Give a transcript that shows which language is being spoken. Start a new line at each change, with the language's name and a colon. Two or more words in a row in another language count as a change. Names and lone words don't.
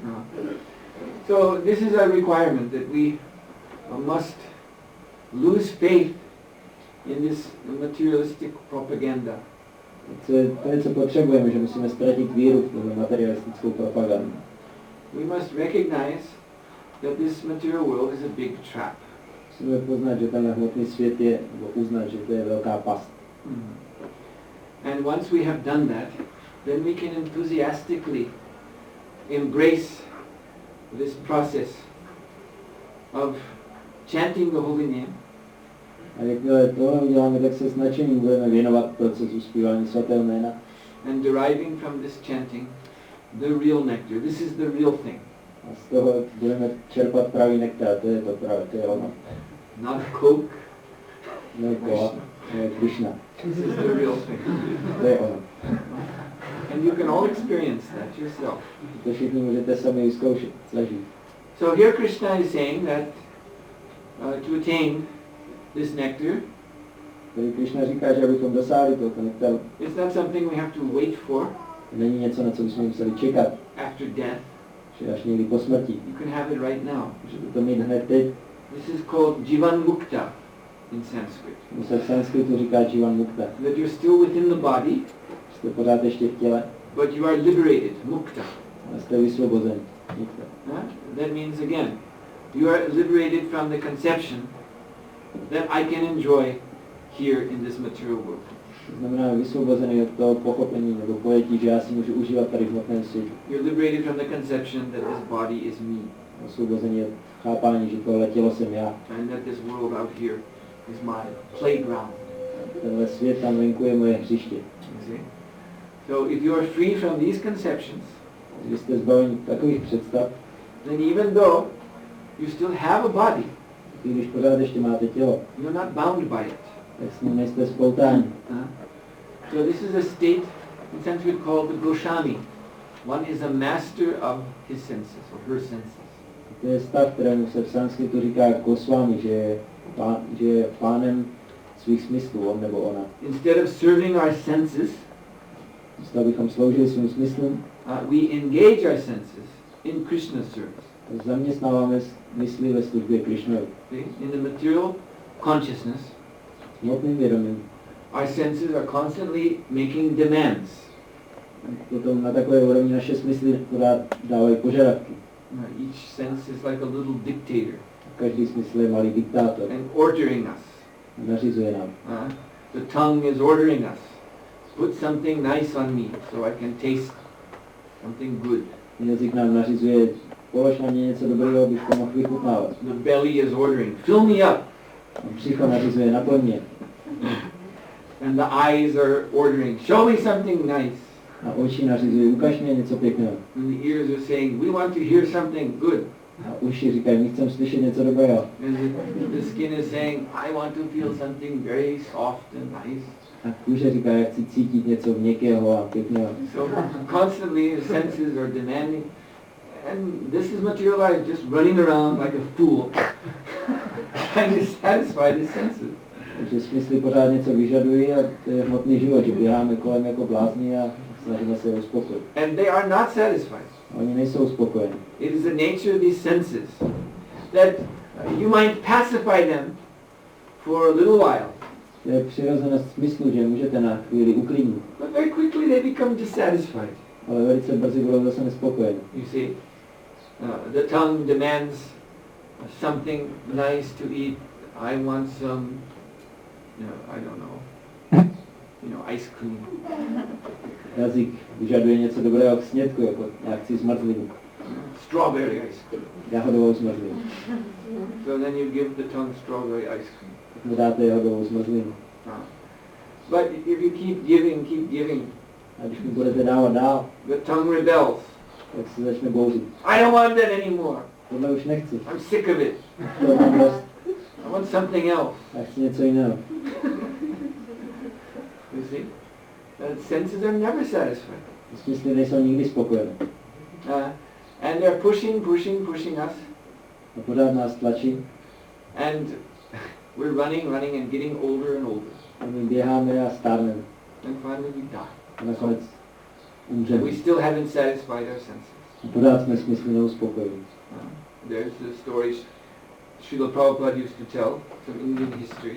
English: So this is a requirement that we must lose faith in this materialistic propaganda.
Czech: To je, co potřebujeme, že musíme ztratit víru v materialistickou propagandu.
English: We must recognize that this material world is a big trap.
Czech: Musíme poznat, že ten hmotný svět je, nebo uznat, že to je velká past.
English: And once we have done that, then we can enthusiastically embrace this process of chanting the holy name.
Czech: A jakmile tohle uděláme, tak se s nadšením budeme věnovat procesu zpívání svatého jména.
English: And deriving from this chanting the real nectar. This is the real thing.
Czech: A z toho budeme čerpat pravý nektar, to je to pravé, to je ono.
English: Not Coke,
Czech: Ne kola, ne Krishna.
English: this is the real thing.
Czech: To je ono.
English: And you can all experience that yourself.
Czech: To všichni můžete sami vyzkoušet, zažít.
English: So here Krishna is saying that to attain this nectar,
Czech: Tady Krishna říká, že abychom dosáhli tohoto nektaru,
English: it's not something we have to wait for
Czech: není něco, na co bychom museli čekat,
English: after death.
Czech: že až někdy po smrti.
English: You can have it right now.
Czech: Můžete to mít hned teď.
English: This is called
Sanskrit: जीवन् मुक्त
English: in Sanskrit.
Czech: To se v sanskritu říká
Sanskrit: जीवन् मुक्त.
English: That you're still within the body,
Czech: Jste pořád ještě v těle,
English: but you are liberated, Mukta.
Czech: a jste vysvobozen. Mukta.
English: That means again, you are liberated from the conception that I can enjoy here in this material world.
Czech: To znamená vysvobozený od toho pochopení nebo pojetí, že já si můžu užívat tady v hmotném světě.
English: You're liberated from the conception that this body is me,
Czech: Osvobození od chápání, že tohle tělo jsem já.
English: and that this world out here is my playground.
Czech: Tenhle svět tam venku je moje hřiště.
English: You see? So if you are free from these conceptions,
Czech: Když jste zbaveni takových představ,
English: then even though you still have a body,
Czech: i když pořád ještě máte tělo,
English: you're not bound by it.
Czech: tak s ním nejste spoutáni.
English: So this is a state in Sanskrit called the Goshami. One is a master of his senses or her senses.
Czech: To je stav, kterému se v sanskritu říká Goswami, že je pánem svých smyslů, on nebo ona.
English: Instead of serving our senses,
Czech: Místo abychom sloužili svým smyslům,
English: we engage our senses in Krishna's service.
Czech: zaměstnáváme mysli ve službě Krishnovi.
English: In the material consciousness,
Czech: Hmotným vědomím.
English: our senses are constantly making demands.
Czech: Potom na takové úrovni naše smysly dávají požadavky.
English: Each sense is like a little dictator
Czech: Každý smysl je malý diktátor.
English: and ordering us.
Czech: Nařizuje nám.
English: The tongue is ordering us. Put something nice on me so I can taste something good.
Czech: Jazyk nám nařizuje, polož na mě něco dobrého, abych to mohl vychutnávat.
English: The belly is ordering, fill me up.
Czech: Psycho nařizuje, naplň mě.
English: And the eyes are ordering, show me something nice.
Czech: A oči nařizuje, ukaž mě něco pěkného.
English: And the ears are saying, we want to hear something good.
Czech: A uši říkají, my chceme slyšet něco dobrého.
English: And the skin is saying, I want to feel something very soft and nice.
Czech: A kůže říká, já chci cítit něco měkkého a pěkného.
English: So constantly the senses are demanding. And this is material life, just running around like a fool, trying to satisfy the senses.
Czech: Takže smysly pořád něco vyžadují a to je hmotný život, že běháme kolem jako blázni a snažíme se je uspokojit.
English: And they are not satisfied.
Czech: A oni nejsou spokojeni.
English: It is the nature of these senses that you might pacify them for a little while.
Czech: To je přirozenost smyslu, že můžete na chvíli uklidnit.
English: But very quickly they become dissatisfied.
Czech: Ale velice brzy budou zase nespokojeni.
English: You see, the tongue demands something nice to eat. I want some, I don't know, ice cream.
Czech: Jazyk vyžaduje něco dobrého k snědku, jako já chci zmrzlinu.
English: Strawberry ice cream.
Czech: Jahodovou zmrzlinu.
English: So then you give the tongue strawberry ice cream.
Czech: Mu dáte jahodovou zmrzlinu.
English: But if you keep giving,
Czech: A když mi budete dávat dál,
English: the tongue rebels.
Czech: tak se začne bouřit.
English: I don't want that anymore.
Czech: Tohle už nechci.
English: I'm sick of it.
Czech: To mám dost.
English: I want something else.
Czech: Já chci něco jiného.
English: You see? The senses are never satisfied.
Czech: Smysly nejsou nikdy spokojené.
English: And they're pushing us.
Czech: A pořád nás tlačí.
English: And we're running and getting older and older.
Czech: A my běháme a stárneme.
English: And finally we die.
Czech: A nakonec
English: And
Czech: umřeme.
English: we still haven't satisfied our senses.
Czech: A pořád jsme smysly neuspokojení.
English: There's the story Srila Prabhupada used to tell from Indian history.